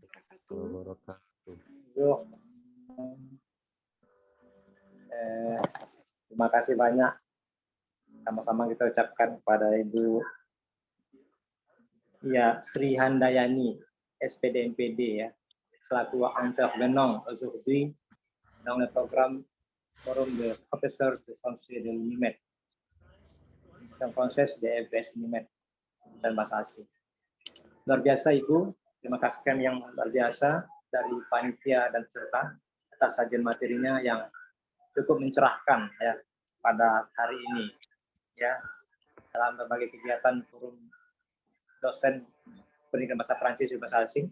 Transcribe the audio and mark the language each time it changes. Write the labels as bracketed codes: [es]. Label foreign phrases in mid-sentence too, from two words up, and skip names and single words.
[id] Waalaikumsalam. Yuk. Terima kasih banyak. Sama-sama kita ucapkan kepada Ibu Sri Handayani, SPD MPD ya, selaku [fr] intervenant aujourd'hui dans le programme Forum de Professeurs de Français de l'UNIMED, [id] dan Français de FBS UNIMED dan bahasa asing. Luar biasa Ibu, terima kasih yang luar biasa dari panitia dan peserta atas sajian materinya yang cukup mencerahkan ya pada hari ini ya, dalam berbagai kegiatan forum dosen pendidikan bahasa Prancis dan bahasa asing.